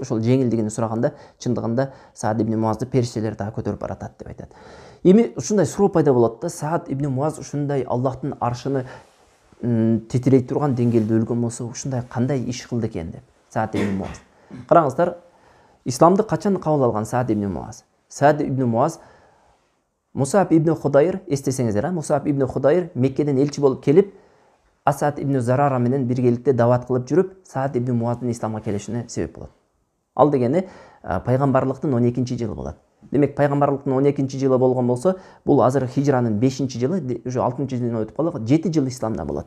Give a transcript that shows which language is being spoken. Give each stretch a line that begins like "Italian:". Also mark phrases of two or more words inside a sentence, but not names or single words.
Kyrgyz: Ошол жеңилдигин сураганда, чындыгында Саад ибн Муазды периштелер дагы көтөрүп баратат деп айтат. Эми ушундай суроо пайда болот да, Саад ибн Муаз ушундай Аллахтын аршыны титирей турган деңгээлде өлгөн болсо, ушундай кандай иш кылды экен деп. Саад ибн Муаз. Караңыздар, исламды качан кабыл алган Саад ибн Муаз? Саад ибн Муаз Мусаб ибн Худайр, эстесеңиздер, Мусаб ибн Худайр Меккеден элчи болуп келип, Асад ибн Зарара менен биргеликте дават кылып жүрүп, Саад ибн Муаздын исламга келишине себеп болот. Ал дегени пайгамбарлыктын 12-жылы болот. Демек пайгамбарлыктын 12-жылы болгон болсо, бул азыр хижранын 5-жылы, уже 6-жылына өтүп калдык, 7 жыл исламда болот.